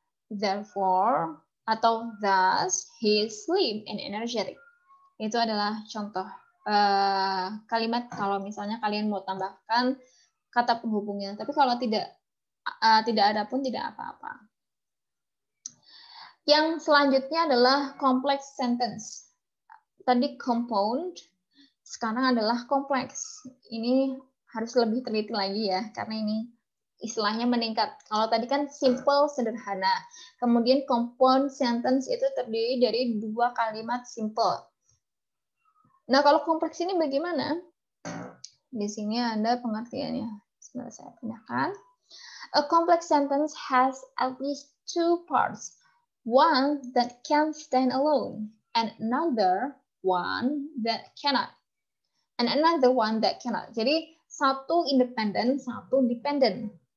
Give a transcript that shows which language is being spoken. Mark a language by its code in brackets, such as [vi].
[en] Therefore atau thus he is slim and energetic. [id] Itu adalah contoh kalimat kalau misalnya kalian mau tambahkan kata penghubungnya. Tapi kalau tidak ada pun tidak apa-apa. Yang selanjutnya adalah complex sentence. Tadi compound, sekarang adalah kompleks. Ini harus lebih teliti lagi ya, karena ini istilahnya meningkat. Kalau tadi kan simple, sederhana. Kemudian compound sentence itu terdiri dari dua kalimat simple. Nah, kalau kompleks ini bagaimana? Di sini ada pengertiannya. Sebentar saya pindahkan. [en] A complex sentence has at least two parts. One that can stand alone, and another one that cannot. And another one that cannot. [id] Jadi, satu independen, satu dependent.